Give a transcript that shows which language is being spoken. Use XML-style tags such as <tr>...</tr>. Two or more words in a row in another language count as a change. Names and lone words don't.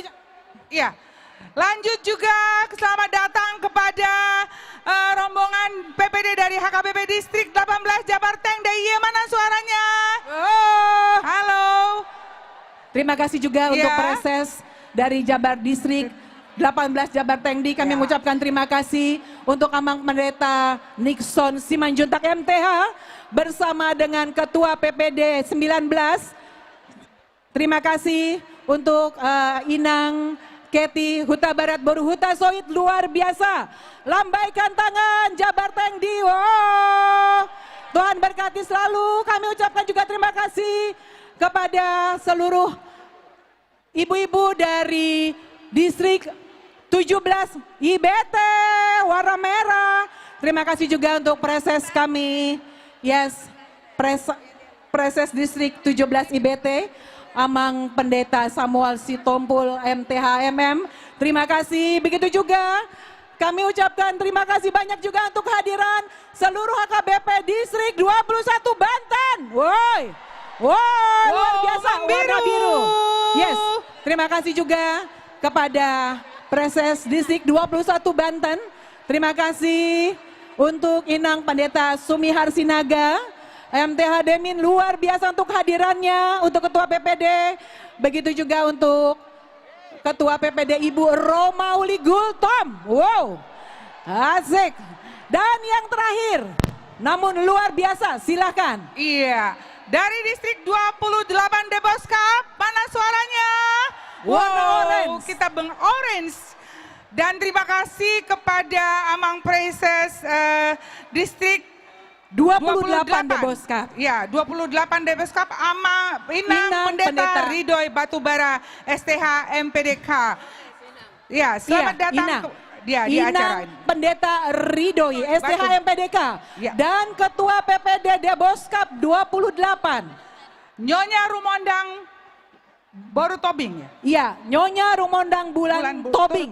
<id>ya, lanjut juga selamat datang kepada rombongan PPD dari HKBP Distrik 18 Jabarteng DIY. Mana suaranya? Halo. Terima kasih juga untuk Preses dari Jabar Distrik 18 Jabarteng D. Kami mengucapkan terima kasih untuk Amang Pendeta Nixon Simanjuntak MTH bersama dengan Ketua PPD 19. Terima kasih untuk Inang Keti Huta Barat Boru Huta Soid, luar biasa. Lambaikan tangan Jabarteng D. Tuhan berkati selalu. Kami ucapkan juga terima kasih kepada seluruh ibu-ibu dari distrik 17 IBT warna merah. Terima kasih juga untuk preses kami. Preses distrik 17 IBT, Amang Pendeta Samuel Sitompul MTHMM. Terima kasih. Begitu juga kami ucapkan terima kasih banyak juga untuk kehadiran seluruh HKBP distrik 21 Banten. Woi. Woi, luar biasa, warna biru. Yes, terima kasih juga kepada Preses Distrik 21 Banten. Terima kasih untuk Inang Pendeta Sumihar Sinaga, MTH Demin, luar biasa untuk hadirannya. Untuk Ketua PPD, begitu juga untuk Ketua PPD Ibu Romauli Gultom. Wow, asik. Dan yang terakhir, namun luar biasa, silakan. Iya, dari distrik 28 Deboskap, mana suaranya? Warna orange. Kita orange. Dan terima kasih kepada Amang Preses distrik 28 Deboskap. Ya, 28 Deboskap, Inang Pendeta Ridoy Batubara STH MPDK. Ya, selamat datang di acara ini. Pendeta Ridoy STH MPDK dan Ketua PPD Deboskap 28. Nyonya Rumondang Boru Tobing ya? Iya, Nyonya Rumondang Bulan Tobing.</id>